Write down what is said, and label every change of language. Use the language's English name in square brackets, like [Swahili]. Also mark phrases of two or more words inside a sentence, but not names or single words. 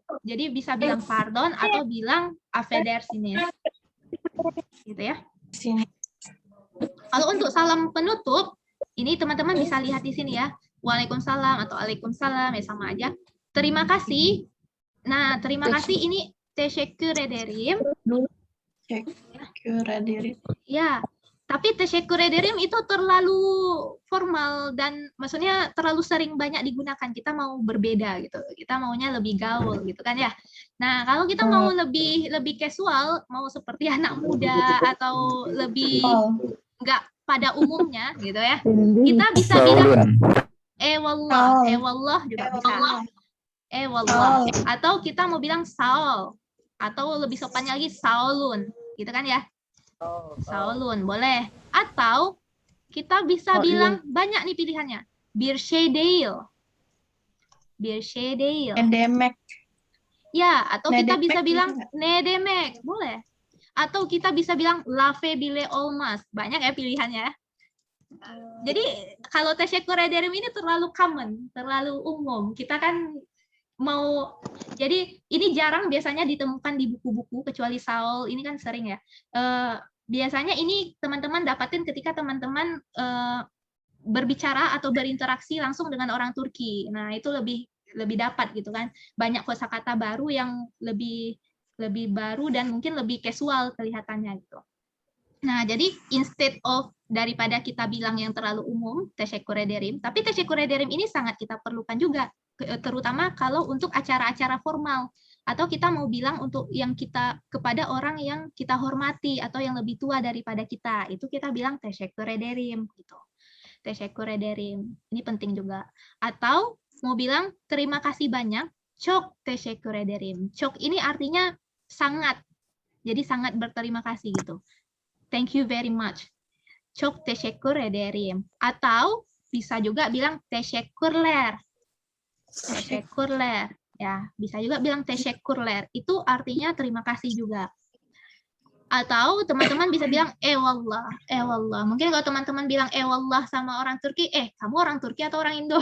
[Indonesian] Jadi bisa bilang pardon atau bilang affedersiniz. Gitu ya. Kalau untuk salam penutup, ini teman-teman bisa lihat di sini ya. Waalaikumsalam atau Waalaikumsalam ya sama aja. Terima kasih. Nah, terima kasih ini [Turkish] teşekkür ederim. [Indonesian] Ya, tapi [Turkish] teşekkür ederim [Indonesian] itu terlalu formal dan maksudnya terlalu sering banyak digunakan. Kita mau berbeda gitu. Kita maunya lebih gaul gitu kan ya. Nah, kalau kita mau lebih casual, mau seperti anak muda atau lebih nggak pada umumnya gitu ya. Kita bisa bilang wallah juga bisa. Wallah. Atau kita mau bilang Saul, atau lebih sopannya lagi Saulun, gitu kan ya? Saulun, boleh. Atau kita bisa bilang banyak nih pilihannya. [Turkish] Bir şey değil. Bir şey değil. Ne demek? [Indonesian] Ya, atau Ne kita demek bisa bilang juga. [Turkish] ne demek, [Indonesian] boleh. Atau kita bisa bilang [Turkish] lafı bile olmaz. [Indonesian] Banyak ya pilihannya. Jadi kalau [Turkish] teşekkür ederim [Indonesian] ini terlalu common, terlalu umum. Kita kan jadi ini jarang biasanya ditemukan di buku-buku, kecuali Saul ini kan sering ya. biasanya ini teman-teman dapatin ketika teman-teman berbicara atau berinteraksi langsung dengan orang Turki. Nah, itu lebih dapat gitu kan. Banyak kosakata baru yang lebih baru dan mungkin lebih casual kelihatannya gitu. Nah, jadi [English] instead of [Indonesian] daripada kita bilang yang terlalu umum, [Turkish] teşekkür ederim, [Indonesian] tapi [Turkish] teşekkür ederim [Indonesian] ini sangat kita perlukan juga, terutama kalau untuk acara-acara formal atau kita mau bilang untuk yang kita kepada orang yang kita hormati atau yang lebih tua daripada kita, itu kita bilang [Turkish] teşekkür ederim [Indonesian] gitu. [Turkish] Teşekkür ederim. [Indonesian] Ini penting juga. Atau mau bilang terima kasih banyak, [Turkish] çok teşekkür ederim. [Indonesian] Çok ini artinya sangat. Jadi sangat berterima kasih gitu. [English] Thank you very much. [Turkish] Çok teşekkür ederim. [Indonesian] Atau bisa juga bilang teşekkürler. Teşekkürler. Ya, bisa juga bilang teşekkürler. Itu artinya terima kasih juga. Atau teman-teman bisa bilang eyvallah, eyvallah. Mungkin kalau teman-teman bilang eyvallah sama orang Turki, kamu orang Turki atau orang Indo?